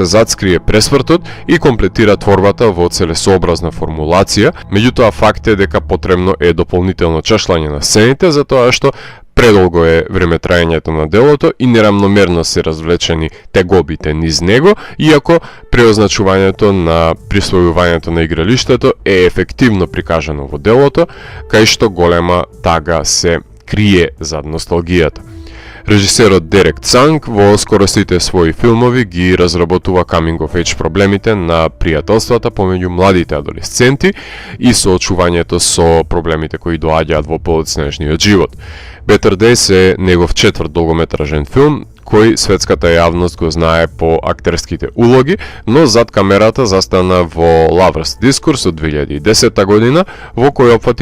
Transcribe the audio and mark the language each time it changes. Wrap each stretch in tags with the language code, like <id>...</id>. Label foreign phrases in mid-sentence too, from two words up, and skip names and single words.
<mk>зацкрие пресвртот и комплетира творбата во целесообразна формулација, меѓутоа факт е дека потребно е дополнително чашлање на сцените, затоа што предолго е време траењето на делото и неравномерно се развлечени тегобите низ него, иако преозначувањето на присвојувањето на игралиштето е ефективно прикажано во делото, кај што голема тага се крие зад носталгијата. Режисерот Дерек Цанг во скоро сите своји филмови ги разработува</mk> <en>coming of age</en> <mk>проблемите на пријателствата помеѓу младите адолесценти и соочувањето со проблемите кои доаѓаат во подоцнежниот живот. Better Days е негов четврт долгометражен филм, кој светската јавност го знае по актерските улоги, но зад камерата застана во Lovers Discourse од 2010 година, во кој опфати</mk>